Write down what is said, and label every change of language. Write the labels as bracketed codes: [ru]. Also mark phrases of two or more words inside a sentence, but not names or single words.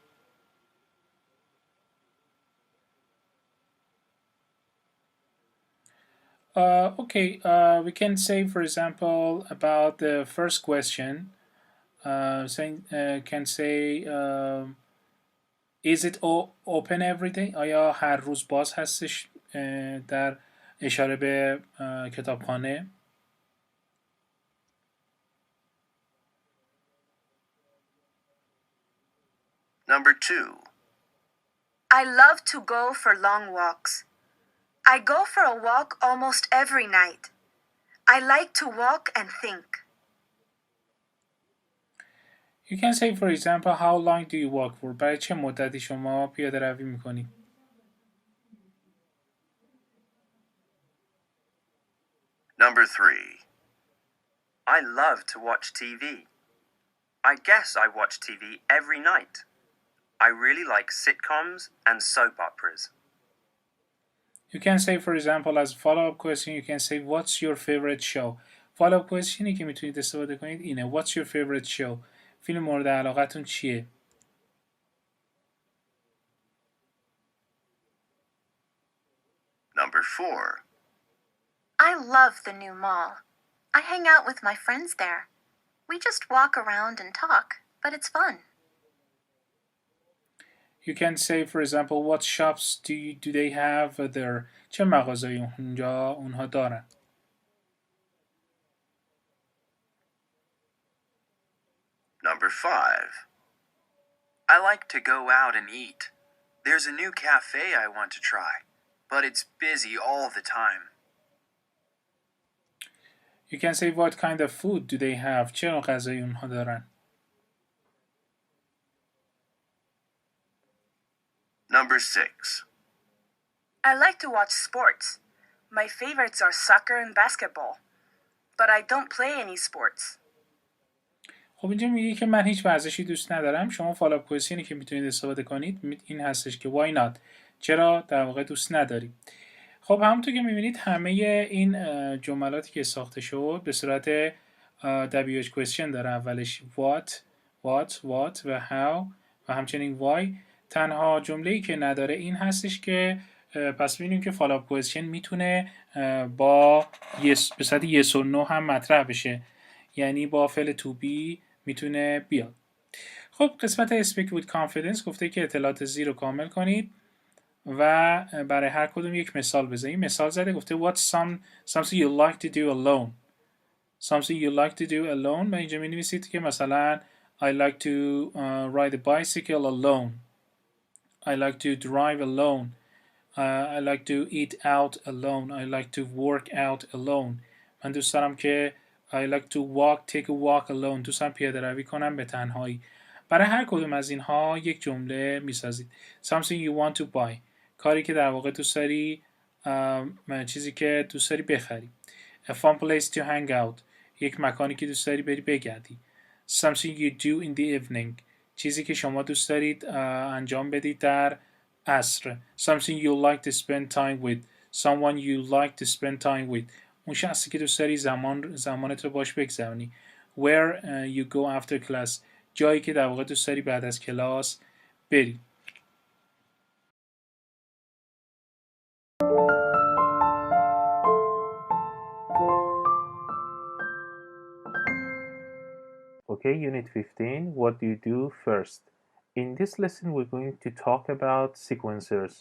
[en] Okay, we can say, for example, about the first question, can say, is it open every day? [fa] آیا هر روز باز هستش در اشاره به کتابخانه؟ [en] Number 2. I love to go for long walks. I go for a walk almost every night. I like to walk and think. You can say, for example, how long do you walk for? [fa] برای چه مدتی شما پیاده روی میکنید؟ [en] Number 3. I love to watch TV. I guess I watch TV every night. I really like sitcoms and soap operas. You can say, for example, as a follow-up question, you can say, what's your favorite show? Follow-up question [fa] ی که میتونید استفاده کنید اینه. [en] What's your favorite show? [fa] فیلم مورد علاقتون چیه؟ [en] Number 4. I love the new mall. I hang out with my friends there. We just walk around and talk, but it's fun. You can say, for example, what shops do they have there? [fa] چه مغازه‌ای اونها دارن؟ [en] Number 5. I like to go out and eat. There's a new cafe I want to try, but it's busy all the time. You can say, what kind of food do they have? [fa] چه نوع غذایی اونها دارن؟ [en] Number 6. I like to watch sports. My favorites are soccer and basketball, but I don't play any sports. [fa] خب اینجا میگه که من هیچ ورزشی دوست ندارم. شما [en] follow-up question [fa] که میتونید استفاده کنید این هستش که [en] why not؟ [fa] چرا در واقع دوست نداری؟ خب همونطور که میبینید همه این جملاتی که ساخته شد به صورت [en] WH question [fa] داره. اولش what و how و همچنین why. تنها جمله‌ای که نداره این هستش که پس ببینیم که [en] follow-up question [fa] میتونه با به صورت [en] yes or no [fa] هم مطرح بشه، یعنی با فعل [en] to be [fa] میتونه بیاد. خب قسمت [en] speak with confidence [fa] گفته که اطلاعات زیر رو کامل کنید و برای هر کدوم یک مثال بزنید. مثال زده گفته [en] what's something you like to do alone. Something you like to do alone [fa] و اینجا می‌نویسید که مثلا [en] I like to ride a bicycle alone. I like to drive alone. I like to eat out alone. I like to work out alone. [fa] من دوست دارم که [en] I like to take a walk alone. [fa] دوست دارم پیاده روی کنم به تنهایی. برای هر کدوم از اینها یک جمله میسازید. [en] Something you want to buy. [fa] کاری که در واقع دوست داری، چیزی که دوست داری بخری. [en] A fun place to hang out. [fa] یک مکانی که دوست داری بری بگردی. [en] Something you do in the evening. [fa] چیزی که شما دوست دارید انجام بدید در عصر. [en] Something you like to spend time with. Someone you like to spend time with. [fa] اون شخصی که دوست داری زمانت رو باش بگذرونی. [en] Where you go after class. [fa] جایی که در واقع دوست داری بعد از کلاس بری. [en] Okay, Unit 15, what do you do first? In this lesson, we're going to talk about sequencers.